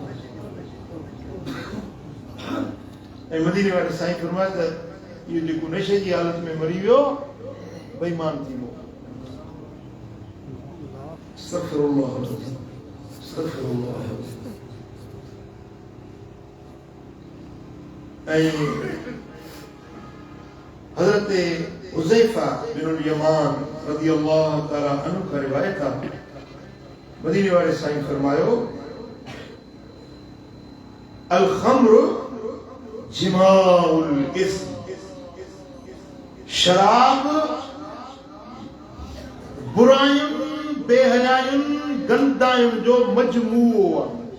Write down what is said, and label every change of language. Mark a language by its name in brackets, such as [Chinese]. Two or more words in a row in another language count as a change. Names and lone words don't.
[Sindhi] ऐं मदीने वारे साईं फरमाए त इहो जेको नशे जी हालत में मरी वियो बेईमान थी वियो। [Arabic] أستغفر الله أستغفر الله. [Sindhi] ऐं हज़रत हुज़ैफा बिन यमान [Arabic] رضي الله تعالى عنه [Sindhi] का रिवायत आहे, मदीने वाले साईं फरमायो [Arabic] الخمر جماع الإثم, [Sindhi] शराब बुरायुनि बेहयायुनि गंदायुनि जो मजमूओ आहे।